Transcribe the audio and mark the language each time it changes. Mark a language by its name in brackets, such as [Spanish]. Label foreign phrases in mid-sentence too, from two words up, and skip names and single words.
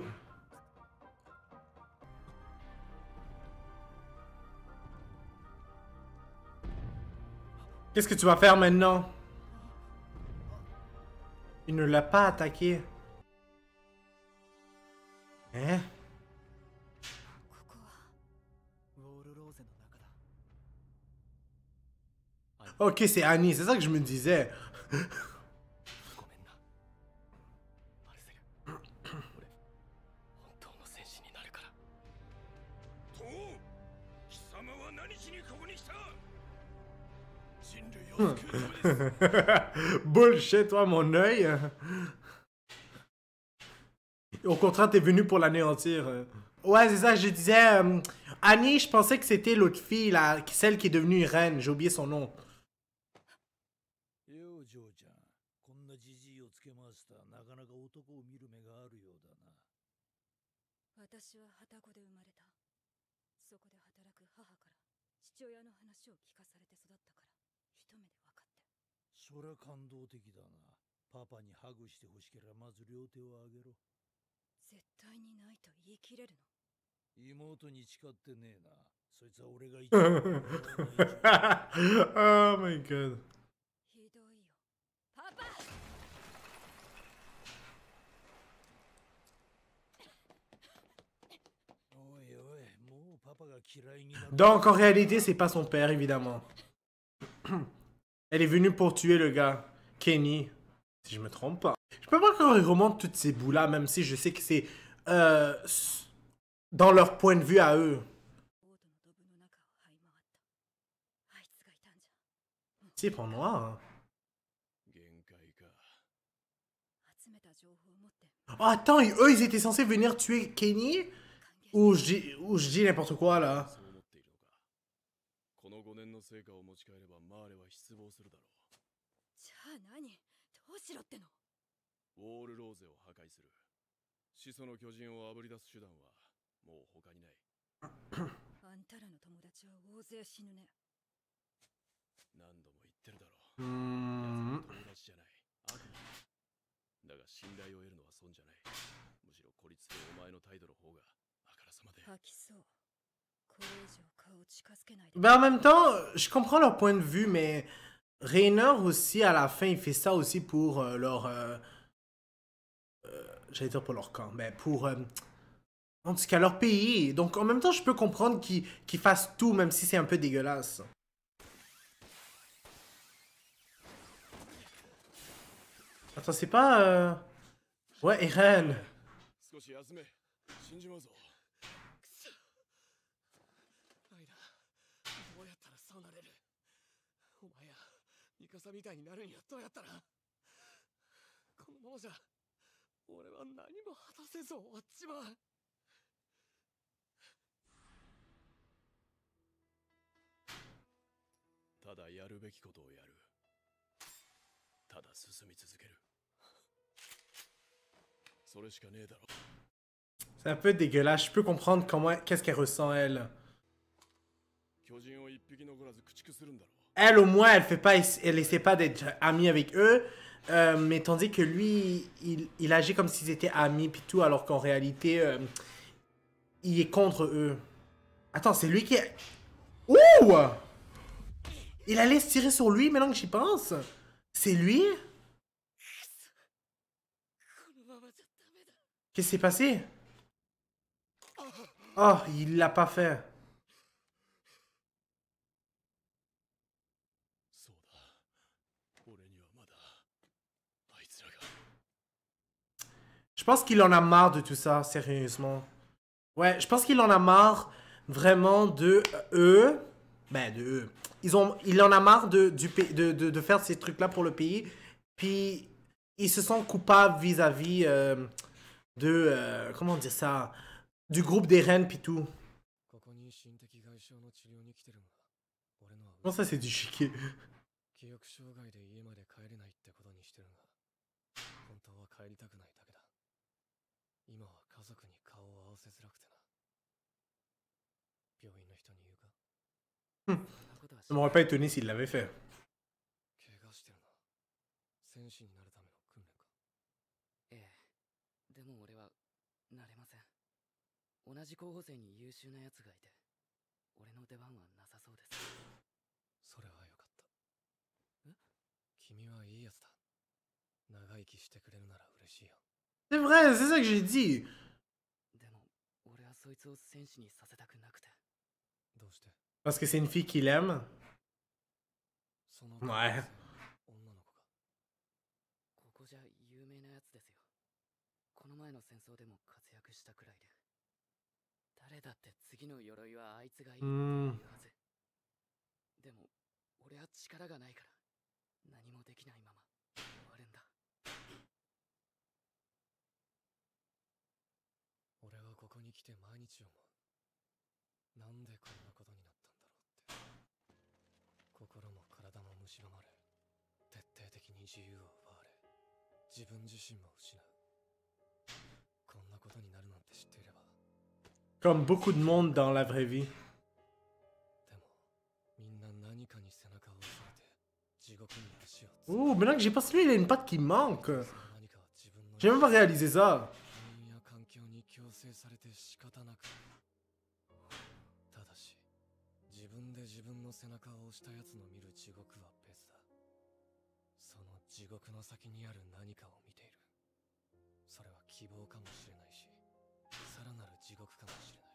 [French] Qu'est-ce que tu vas faire maintenant? Il ne l'a pas attaqué. Hein? [Japanese] ここはウォールローゼの中だ。 [French] Ok, c'est Annie, c'est ça que je me disais. [Japanese] ごめんなマルセル俺本当の戦士になるからと貴様は何しにここに来た人類を救うためです [French] Bullshit, toi, mon œil. Au contraire, t'es venu pour l'anéantir. Ouais, c'est ça, je disais. Annie, je pensais que c'était l'autre fille, là, celle qui est devenue reine. J'ai oublié son nom. [Japanese] よう嬢ちゃんこんなじじいをつけましたなかなか男を見る目があるようだな私は旅籠で生まれた。そこで働く母から父親の話を聞かされて育ったから一目で分かって。そりゃ感動的だなパパにハグしてほしければまず両手をあげろ絶対にないと言い切れるの？妹に誓ってねえなそいつは俺が一番 [English] Oh my god. [Japanese] ひどいよ。パパ！おいおいもうパパが嫌いになる [French] Donc, en réalité, c'est pas son père, évidemment. Elle est venue pour tuer le gars. Kenny. Si je me trompe pas. Je peux pas quand ils remontent toutes ces bouts-là, même si je sais que c'est dans leur point de vue à eux. [Japanese] ボートのドブの中を這い回った。あいつがいたんじゃ。 [French] C'est pour noir. [Japanese] 限界か集めた情報を持って [French] Oh, attends, eux, ils étaient censés venir tuer Kenny? [Japanese] 歓迎 [French] Ou je dis n'importe quoi, là. [Japanese] そう思っているのかこの5年の成果を持ち帰ればマーレは失望するだろじゃあ何？どうしろっての？うウォールローゼを破壊する始祖の巨人をあぶり出す手段はもう他にないあんたらの友達は大勢死ぬね。何度も言ってるだろう奴は友達じゃない悪魔だが信頼を得るのは損じゃないむしろ孤立するお前の態度の方があからさまで吐きそう。これ以上顔を近づけないで。 [French] Ben, en même temps, je comprends leur point de vue, mais Rainer aussi, à la fin, il fait ça aussi pour leur... j'allais dire pour leur camp, mais pour... en tout cas, leur pays. Donc, en même temps, je peux comprendre qu'ils fassent tout, même si c'est un peu dégueulasse. Attends, c'est pas... Ouais, Eren. [Japanese] 少し休め死んじまうぞライナどうやったらそうなれる？お前やミカサみたいになるにはどうやったら？このままじゃ俺は何も果たせず終わっちまう。ただやるべきことをやるただ進み続けるそれしかねえだろ [French] C'est un peu dégueulasse. Je peux comprendre comment... Qu'est-ce qu'elle ressent, elle. [Japanese] 巨人を一匹残らず駆逐するんだろ [French] Elle, au moins, elle fait pas... Elle essaie pas d'être amie avec eux. Mais tandis que lui, il agit comme s'ils étaient amis pis tout, alors qu'en réalité, il est contre eux. Attends, c'est lui qui est... Ouh! Il allait se tirer sur lui, maintenant que j'y pense. C'est lui? [Japanese] このままじゃダメだ。 [French] Qu'est-ce qui s'est passé? Oh, il l'a pas fait. [Japanese] そうだ俺にはまだあいつらが [French] Je pense qu'il en a marre de tout ça, sérieusement. Ouais, je pense qu'il en a marre vraiment de eux. Ben, de eux. Il en a marre de faire ces trucs-là pour le pays. Puis, ils se sentent coupables vis-à-vis comment dire ça, du groupe des reines pis tout. [Japanese] ここに心的外傷の治療に来てるが、俺のは [French] Comment ça c'est du chiquet? [Japanese] 記憶障害で家まで帰れないってことにしてるが、本当は帰りたくないだけだ。今は家族に顔を合わせづらくてな。病院の人に言うか？ [French] Ça m'aurait pas étonné s'il l'avait fait. [Japanese] 怪我してるな。戦士になるための訓練か。ええ。でも俺はなれません。同じ候補生に優秀なやつがいて、俺の出番はなさそうです。それはよかった。え？君はいいやつだ。長生きしてくれるなら嬉しいよ。 [French] C'est vrai, c'est ça que j'ai dit. [Japanese] でも俺はそいつを戦士にさせたくなくて。どうして？ [French] Parce que c'est une fille qu'il aime. [Japanese] その [French] Ouais. [Japanese] 女の子が。ここじゃ有名なやつですよ。この前の戦争でも活躍したくらいで。誰だって次の鎧はあいつがいいって言うはず。でも俺は力がないから何もできないまま終わるんだ。俺はここに来て毎日思う。なんでこんなことになったんだろうって。心も体も蝕まれ、徹底的に自由を奪われ、自分自身も失う。こんなことになるなんて知っていれば。 [French] Comme beaucoup de monde dans la vraie vie. [Japanese] でも、みんな何かに背中を押されて、地獄に足をつ [French] Oh, maintenant que j'ai pas celui, il a une patte qui manque. [Japanese] 何かは自分の [French] J'ai même pas réalisé ça. [Japanese] 他人や環境に強制されて仕方なく。ただし、自分で自分の背中を押したやつの見る地獄は別だ。その地獄の先にある何かを見ている。それは希望かもしれないし、さらなる地獄かもしれない。